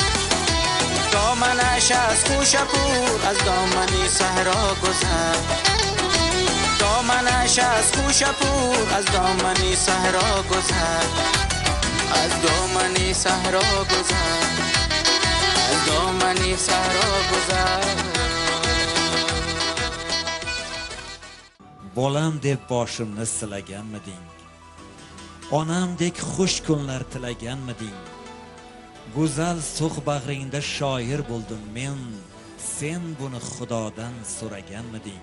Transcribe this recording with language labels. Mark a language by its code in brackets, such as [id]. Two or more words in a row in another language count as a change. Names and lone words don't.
[fa] دامنش از خوش پور از دامنی صحرا گذشت. دامنش از خوش پور از دامنی صحرا گذشت. از دامنی صحرا گذشت. از دامنی صحرا گذشت. [uz] Bolam deb boshimni silaganmiding? Onamdek xush kunlar tilaganmiding? Go'zal sug' bag'ringda shoir bo'ldim men, sen buni Xudodan so'raganmiding?